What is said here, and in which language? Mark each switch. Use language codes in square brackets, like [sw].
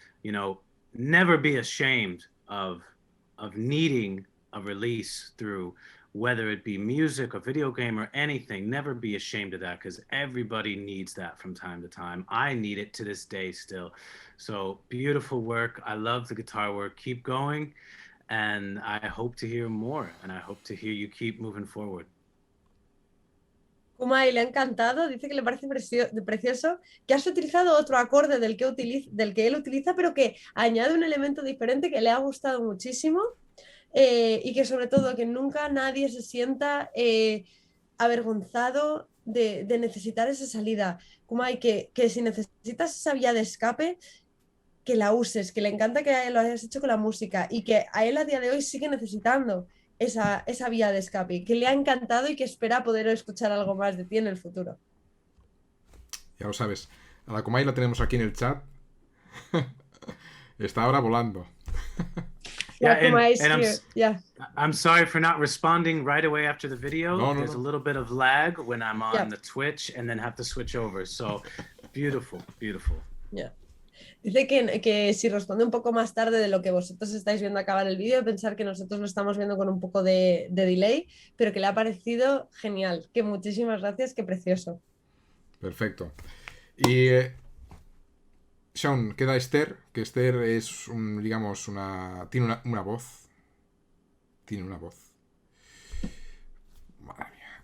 [en] You know, never be ashamed of needing a release through whether it be music, a video game, or anything. Never be ashamed of that, because everybody needs that from time to time. I need it to this day still. So beautiful work. I love the guitar work. Keep going. And I hope to hear more. And I hope to hear you keep moving forward. [es] Kumai le ha encantado, dice que le parece precioso, que has utilizado otro acorde del que él utiliza, pero que añade un elemento diferente que le ha gustado muchísimo, y que sobre todo que nunca nadie se sienta avergonzado de necesitar esa salida. Kumai, que si necesitas esa vía de escape, que la uses, que le encanta que lo hayas hecho con la música y que a él a día de hoy sigue necesitando esa vía de escape, que le ha encantado y que espera poder escuchar algo más de ti en el futuro. Ya lo sabes. A la Comay la tenemos aquí en el chat. Está ahora volando. [en] Yeah, and I'm sorry for not responding right away after the video. There's a little bit of lag when I'm on the Twitch and then have to switch over. So beautiful, beautiful. Yeah. [es] Dice que si responde un poco más tarde de lo que vosotros estáis viendo acabar el vídeo, pensar que nosotros lo estamos viendo con un poco de delay, pero que le ha parecido genial. Que muchísimas gracias, que precioso. Perfecto. Y Shawn, queda Esther, que Esther es tiene una voz. Tiene una voz. Madre mía.